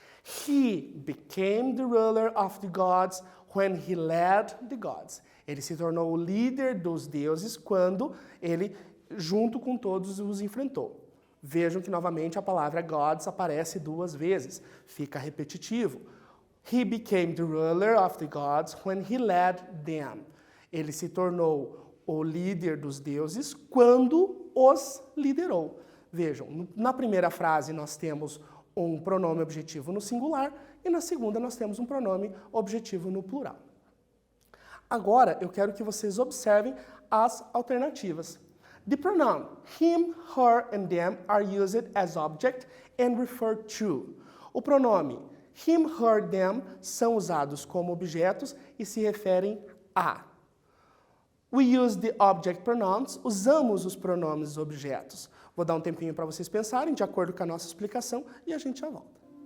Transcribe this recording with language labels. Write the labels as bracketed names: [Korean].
[English] He became the ruler of the gods when he led the gods. [Portuguese] Ele se tornou o líder dos deuses quando ele, junto com todos, os enfrentou. Vejam que, novamente, a palavra gods aparece duas vezes. Fica repetitivo. [English] He became the ruler of the gods when he led them. [Portuguese] Ele se tornou o líder dos deuses quando os liderou. Vejam, na primeira frase nós temos um pronome objetivo no singular e na segunda nós temos um pronome objetivo no plural. Agora, eu quero que vocês observem as alternativas. [English] The pronoun him, her, and them are used as object and referred to. [Portuguese] O pronome him, her, them são usados como objetos e se referem a. [English] We use the object pronouns, [Portuguese] usamos os pronomes objetos. Vou dar um tempinho para vocês pensarem, de acordo com a nossa explicação, e a gente já volta.